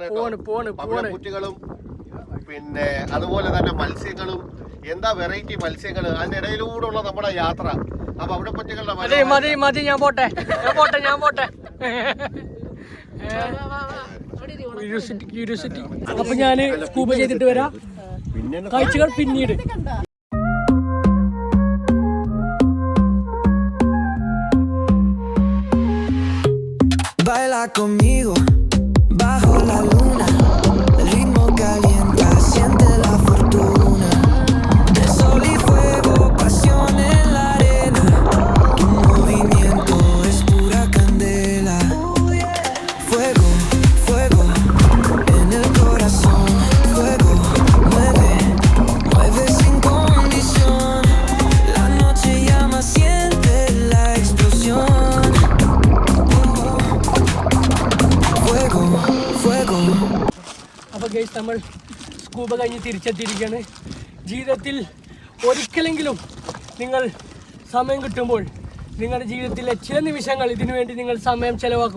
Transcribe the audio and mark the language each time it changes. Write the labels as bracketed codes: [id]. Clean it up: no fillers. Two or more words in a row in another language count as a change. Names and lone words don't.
[ml] കുട്ടികളും പിന്നെ അതുപോലെ തന്നെ മത്സ്യങ്ങളും, എന്താ വെറൈറ്റി മത്സ്യങ്ങൾ, അതിന്റെ ഇടയിലൂടെയുള്ള നമ്മുടെ യാത്ര. അപ്പൊ അവിടെ പറ്റികളുടെ മതി ഞാൻ പോട്ടെ. ക്യൂരിയോസിറ്റി. അപ്പൊ ഞാന് സ്കൂബ ചെയ്തിട്ട് വരാം. കാഴ്ചകൾ പിന്നീട്. [es] Baila conmigo bajo la luna, el ritmo calienta, siente la fortuna, el sol y fuego, pasión en la arena, tu movimiento es pura candela, fuego, fuego en el corazón, fuego, mueve, mueve sin condición, la noche llama, siente la explosión. [ml] അപ്പോൾ ഗൈസ് നമ്മൾ സ്കൂബ കഴിഞ്ഞ് തിരിച്ചെത്തിയിരിക്കുകയാണ്. ജീവിതത്തിൽ ഒരിക്കലെങ്കിലും നിങ്ങൾ സമയം കിട്ടുമ്പോൾ നിങ്ങളുടെ ജീവിതത്തിലെ ചില നിമിഷങ്ങൾ ഇതിനു വേണ്ടി നിങ്ങൾ സമയം ചെലവാക്കുക.